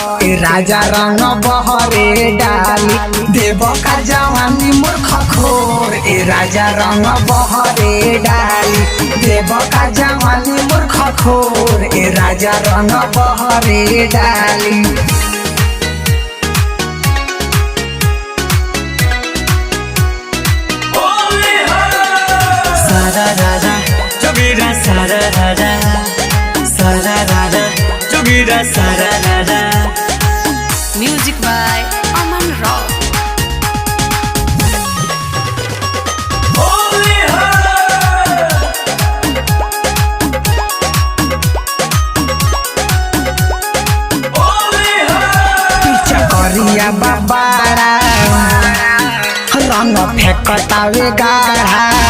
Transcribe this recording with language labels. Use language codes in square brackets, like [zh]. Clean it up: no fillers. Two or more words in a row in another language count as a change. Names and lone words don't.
[bho] ए राजा रंग बहरे डाली देव का जवानी मूर्ख खोर। ए राजा रंग बहरे डाली देव का जवानी मूर्ख खोर। ए राजा रंग बहरे डाली। सारारारा, जोगीरा सारारारा, सारारारा, जोगीरा सारारारा. [en] Music by Aman Rao. [bho] पीछा करिया बाबारा रंग फेंकतावे गाढ़ा।